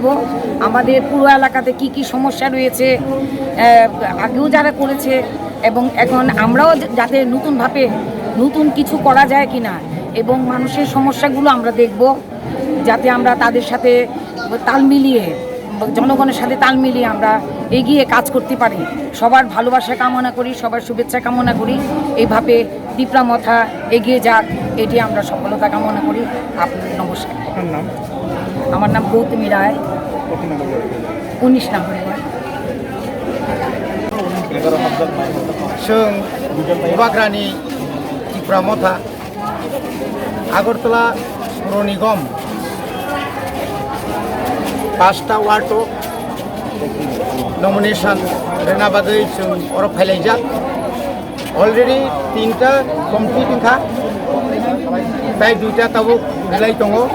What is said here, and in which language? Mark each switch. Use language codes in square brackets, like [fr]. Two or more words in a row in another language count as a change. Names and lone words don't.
[bn] আমাদের পুরো এলাকাতে কি কি সমস্যা রয়েছে আগেও যারা করেছে এবং এখন আমরাও যাতে নতুনভাবে নতুন কিছু করা যায় কিনা এবং মানুষের সমস্যাগুলো আমরা দেখব, যাতে আমরা তাদের সাথে তাল মিলিয়ে, জনগণের সাথে তাল মিলিয়ে আমরা এগিয়ে কাজ করতে পারি। সবার ভালোবাসা কামনা করি, সবার শুভেচ্ছা কামনা করি। এইভাবে তিপ্রা মথা এগিয়ে যাক, এটি আমরা সফলতা কামনা করি। আপনার নমস্কার। আমার নাম গৌতমী রায়, 19 নম্বর ওয়ার্ড। [brx] जों बाग्रानि तिप्रा मथा आगरतला पौर निगम 5टा वार्ड नमिनेशन रेना बागै जों अरब फायलायजाक अलरेडी 3टा कमप्लिट इंखा बाय 2टा ताबो बिलाइ दङ